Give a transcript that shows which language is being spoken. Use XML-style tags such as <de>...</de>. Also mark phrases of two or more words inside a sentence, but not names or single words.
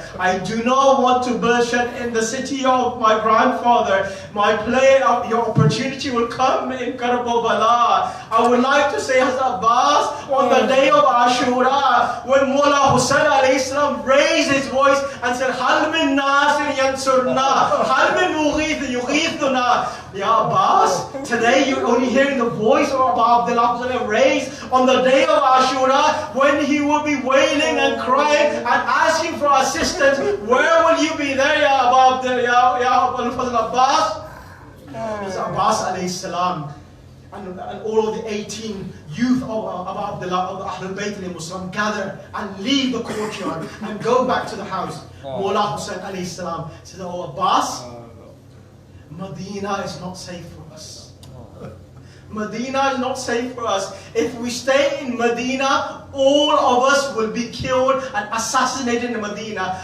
<en>I do not want to bloodshed in the city of my grandfather. Your opportunity will come in Karbala. I would like to say, Hazrat Abbas, on the day of Ashura, when Mullah Hussain</en> <ar>عليه السلام</ar> <en>raised his voice and said,</en> <ar>هل من ناصر ينصرنا، هل من مغيث يغيثنا.</ar> <en>Ya Abbas, today you're only hearing the voice of Abu Abdullah raised on the day of Ashura, when he will be wailing and crying and asking for assistance. Where will you be there, Ya Abu Abdullah, Ya Abul Abbas? Abbas</en> <ar>عليه السلام</ar> <en>and all of the 18 youth of Abu Abdullah, of the Ahlul Bayt al-Muslim, gather and leave the courtyard and go back to the house. Mullah Hussain</en> <ar>عليه السلام</ar> <en>says, Oh Abbas, Medina is not safe for us. Medina is not safe for us. If we stay in Medina, all of us will be killed and assassinated in Medina.</en>